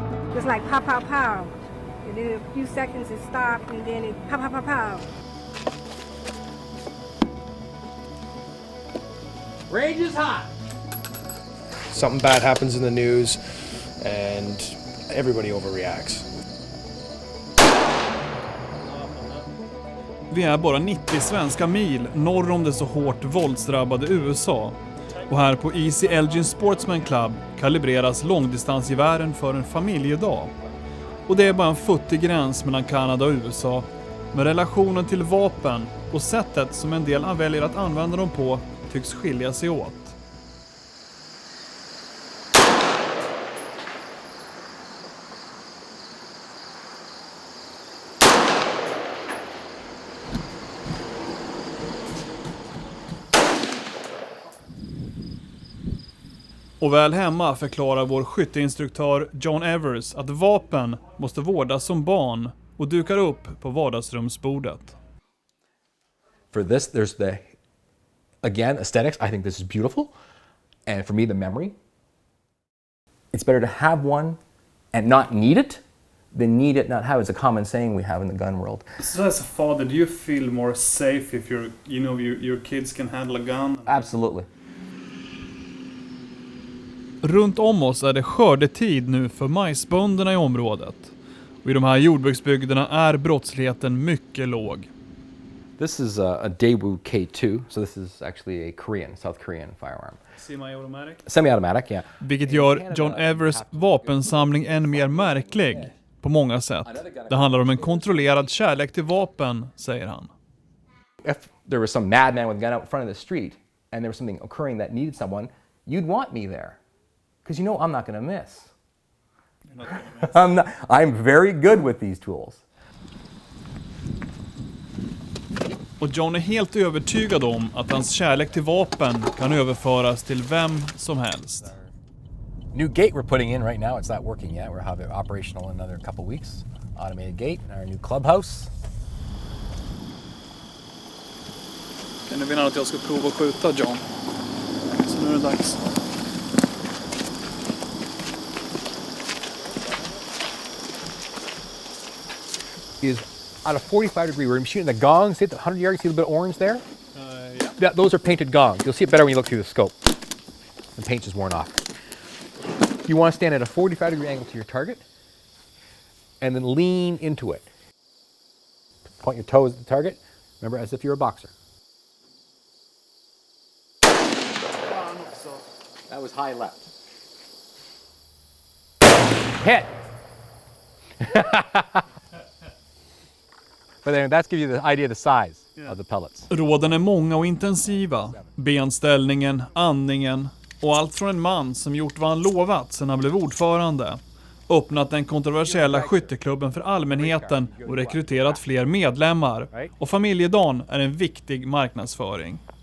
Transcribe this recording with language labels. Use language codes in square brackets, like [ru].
[en] It was like pow, pow, pow. And then a few seconds it stopped, and then it pow, pow, pow, pow. Range is hot! Something bad happens in the news, and everybody overreacts. [sv] Vi är bara 90 svenska mil norr om det så hårt våldsdrabbade USA. Och här på Easy Elgin Sportsman Club kalibreras långdistansgevären för en familjedag. Och det är bara en futtig gräns mellan Kanada och USA. Men relationen till vapen och sättet som en del väljer att använda dem på tycks skilja sig åt. Och väl hemma förklarar vår skytteinstruktör John Evers att vapen måste vårdas som barn och dukar upp på vardagsrumsbordet. [en] For this, there's the, again, aesthetics. I think this is beautiful. And for me, the memory. It's better to have one and not need it than need it, not have. It's a common saying we have in the gun world. So as a father, do you feel more safe if your kids can handle a gun? Absolutely. [sv] Runt om oss är det skördetid nu för majsbönderna i området. Och i de här jordbruksbygderna är brottsligheten mycket låg. [en] This is a Daewoo K2, so this is actually a South Korean firearm. Semi-automatic? Semi-automatic, yeah. [sv] Vilket gör John Evers vapensamling än mer märklig på många sätt. Det handlar om en kontrollerad kärlek till vapen, säger han. [en] If there was some madman with a gun out in front of the street and there was something occurring that needed someone, you'd want me there. Because you know I'm not going to miss. I'm very good with these tools. [sv] Och John är helt övertygad om att hans kärlek till vapen kan överföras till vem som helst. [en] New gate we're putting in right now, it's not working yet. We'll have it operational in another couple weeks. Automated gate in our new clubhouse. [sv] Kan du vinna att jag ska prova att skjuta, John? Så nu är det dags. [en] Is on a 45-degree, we're shooting the gong. See at the 100 yards, see a little bit of orange there? Yeah. Those are painted gongs. You'll see it better when you look through the scope. The paint just worn off. You want to stand at a 45-degree angle to your target and then lean into it. Point your toes at the target. Remember, as if you're a boxer. That was high left. Hit! But then that gives you the idea of the size of the pellets. [sv] Råden är många och intensiva. Benställningen, andningen och allt från en man som gjort vad han lovat sedan han blev ordförande. Öppnat den kontroversiella skytteklubben för allmänheten och rekryterat fler medlemmar. Och familjedagen är en viktig marknadsföring.